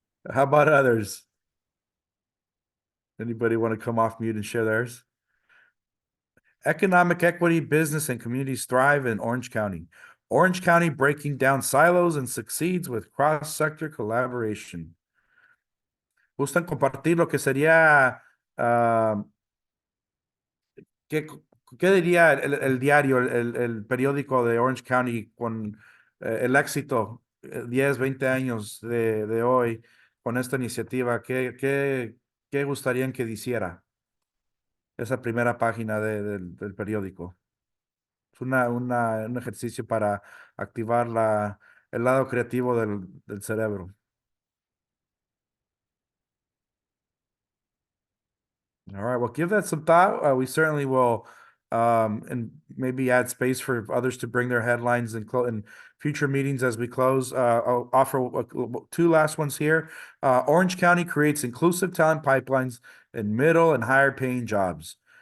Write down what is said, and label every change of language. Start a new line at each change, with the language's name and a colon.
English: How about others? Anybody want to come off mute and share theirs? Economic equity, business, and communities thrive in Orange County. Orange County breaking down silos and succeeds with cross-sector collaboration.
Spanish: ¿Gustan compartir lo que sería, qué diría el diario, el periódico de Orange County con el éxito 10, 20 años de hoy con esta iniciativa? ¿Qué gustarían que hiciera esa primera página del periódico? Es un ejercicio para activar el lado creativo del cerebro.
English: All right, well, give that some thought. We certainly will, and maybe add space for others to bring their headlines in future meetings as we close. I'll offer two last ones here. Orange County creates inclusive talent pipelines in middle and higher paying jobs.